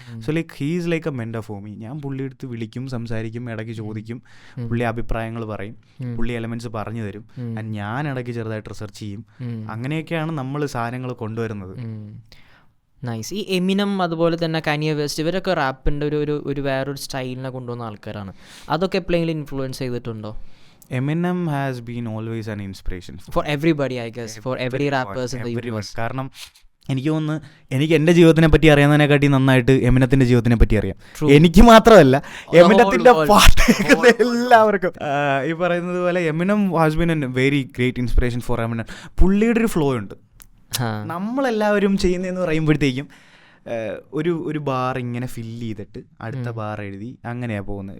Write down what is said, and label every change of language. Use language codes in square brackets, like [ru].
[en] So like he is like a mentor for me. [ml] ഞാൻ പുള്ളി എടുത്ത് വിളിക്കും, സംസാരിക്കും, ഇടയ്ക്ക് ചോദിക്കും, പുള്ളി അഭിപ്രായങ്ങൾ പറയും, പുള്ളി എലമെന്റ്സ് പറഞ്ഞു തരും, ആൻഡ് ഞാൻ ഇടയ്ക്ക് ചെറുതായിട്ട് റിസർച്ച് ചെയ്യും. അങ്ങനെയൊക്കെയാണ് നമ്മൾ സാധനങ്ങൾ കൊണ്ടുവരുന്നത്. [en] Nice. [ml] ഈ എമിനം അതുപോലെ തന്നെ കാനിയ വെസ്റ്റ് ഇവരൊക്കെ റാപ്പിൻ്റെ ഒരു വേറൊരു സ്റ്റൈലിനെ കൊണ്ടുവന്ന ആൾക്കാരാണ്. അതൊക്കെ എപ്പോഴെങ്കിലും ഇൻഫ്ലുവൻസ് ചെയ്തിട്ടുണ്ടോ? [en] Eminem has been always an inspiration for everybody, I guess, for every rappers in the universe. [ml] കാരണം എനിക്ക് തോന്നുന്നു എനിക്ക് എൻ്റെ ജീവിതത്തിനെ പറ്റി അറിയാവുന്നതിനെക്കാട്ടി നന്നായിട്ട് എമിനത്തിൻ്റെ ജീവിതത്തിനെ പറ്റി അറിയാം. എനിക്ക് മാത്രമല്ല, എമിനത്തിൻ്റെ പാട്ട് കേൾക്കുന്ന എല്ലാവർക്കും. ഈ പറയുന്നത് പോലെ [en] Eminem has been a very great inspiration for Eminem. [ml] പുള്ളിയുടെ ഒരു ഫ്ലോ ഉണ്ട്. നമ്മളെല്ലാവരും ചെയ്യുന്നതെന്ന് പറയുമ്പോഴത്തേക്കും ഒരു ബാർ ഇങ്ങനെ ഫില്ല് ചെയ്തിട്ട് അടുത്ത ബാർ എഴുതി അങ്ങനെയാണ് പോകുന്നത്.